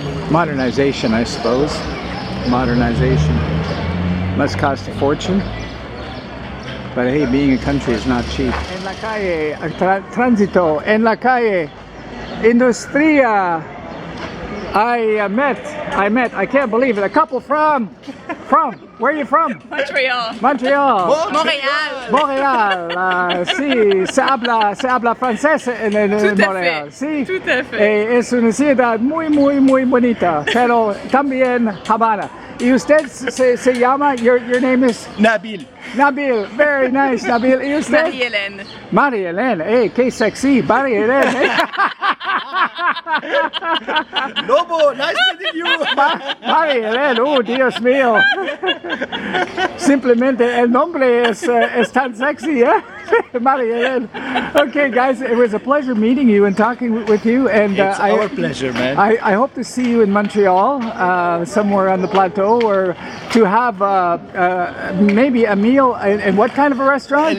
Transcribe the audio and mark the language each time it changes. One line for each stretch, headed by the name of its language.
English: Modernization, I suppose. Modernization must cost a fortune, but hey, being a country is not cheap.
Spanish: En la calle, tránsito, en la calle, industria.
English: I met, I can't believe it, a couple from, where are you from? Montreal. Montreal. Montreal.
Spanish: Sí, se habla francés en Montreal. Sí.
French: Tout à fait.
Spanish: Es una ciudad muy bonita, pero también Habana. ¿Y usted se llama,
English: your name is?
Spanish: Nabil.
English: Nabil, very nice, Nabil.
Spanish: ¿Y usted?
English: Marie-Hélène.
Spanish: Marie-Hélène, qué sexy, Marie-Hélène.
English: Lobo, nice meeting you.
Spanish: Marie-Hélène, oh Dios mío. Simplemente el nombre es tan sexy, ¿eh? Marie-Hélène.
English: Okay, guys, it was a pleasure meeting you and talking with you. And It's our pleasure, man. I hope to see you in Montreal, somewhere on the plateau, or to have maybe a meal. In what kind of a restaurant?